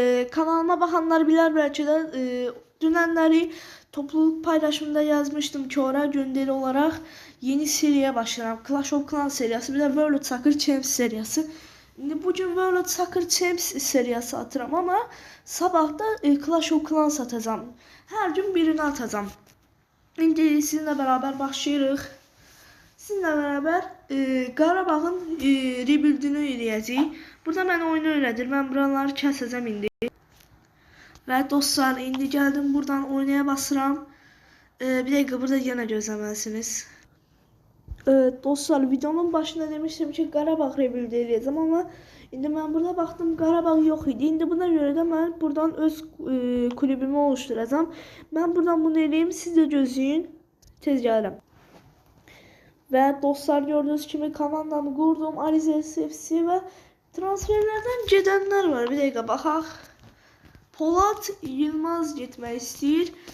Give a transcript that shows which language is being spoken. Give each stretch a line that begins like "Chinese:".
Turkish: Kanalıma bakanlar bilir belki de dünenleri topluluk paylaşımında yazmıştım ki oraya gönderi olarak yeni seriye başlayacağım. Clash of Clans serisi, bir de World Soccer Champs serisi. Şimdi bugün World Soccer Champs serisi atıram ama sabah da Clash of Clans atacağım. Her gün birini atacağım.
Azerbaijani: Şimdi sizinle beraber başlayırıq. Sizinle beraber Qarabağın rebuildini eləyəcəyik. Burada mən oyunu öyrədir. Mən buraları kəsəcəm indi. Və dostlar, indi gəldim buradan oynaya basıram. Bir dəqiqə burada yenə gözləməlisiniz. Dostlar, videonun başında demiştim ki Qarabağ rebuild eləyəcəm ama indi mən burada baxdım Qarabağ yox idi. İndi buna görə də mən buradan öz kulübümü oluşturacağım. Mən buradan bunu eləyim, siz də gözləyin. Tez gəlirəm. Və dostlar, gördüğünüz kimi komandamı qurdum. Arizes FC və transferlərdən gedənlər var. Bir dəqiqə baxaq. Polat Yılmaz getmək istəyir.